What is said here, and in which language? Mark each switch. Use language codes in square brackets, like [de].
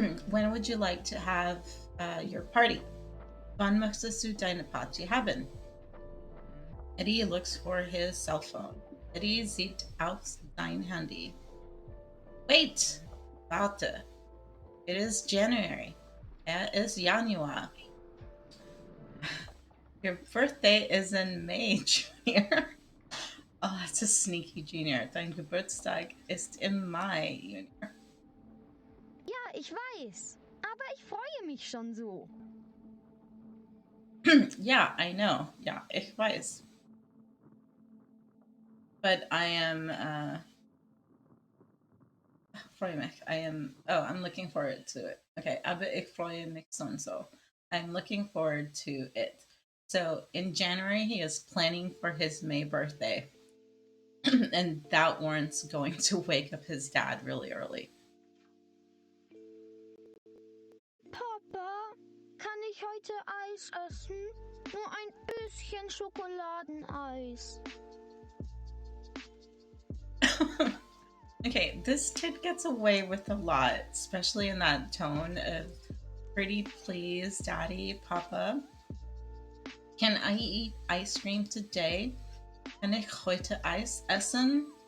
[en] When would you like to have your party? [de] Wann möchtest du deine Party haben? [en] Eddie looks for his cell phone. [de] Eddie sieht auf sein Handy. [en] Wait! Warte. It is January. It is Januar. Your birthday is in May, Junior. Oh, that's a sneaky Junior. [de] Dein Geburtstag ist im Mai, Junior. Ja, ich weiß. Aber ich freue mich schon so. [en] Yeah, I know. [de] Ja, ich weiß. [en] But I am, [de] freue mich. [en] I'm looking forward to it. [de] Okay, aber ich freue mich so and so. [en] I'm looking forward to it. So in January, he is planning for his May birthday. And that warrants going to wake up his dad really early. [de] Papa, kann ich heute Eis essen? Nur ein bisschen Schokoladeneis. [en] Okay, this kid gets away with a lot, especially in that tone of pretty please, daddy, papa. Can I eat ice cream today? [de] Kann ich heute Eis essen?